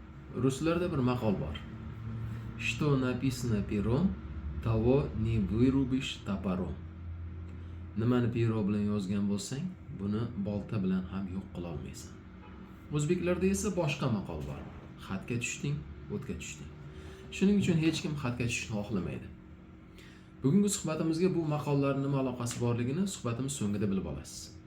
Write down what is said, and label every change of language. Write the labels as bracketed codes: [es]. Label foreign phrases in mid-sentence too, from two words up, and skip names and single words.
[uz] Ruslarda bir maqol bor. [ru] Что написано пером, того не вырубишь топором. [uz] Nimani pero bilan yozgan bo'lsang, buni bolta bilan ham yo'q qila olmaysan. O'zbeklarda esa boshqa maqol bor. Xatga tushding, o'tga tushding. Shuning uchun hech kim xatga tushishni xohlamaydi. Bugungi suhbatimizga bu maqollarning nima aloqasi borligini suhbatimiz so'ngida bilib olasiz.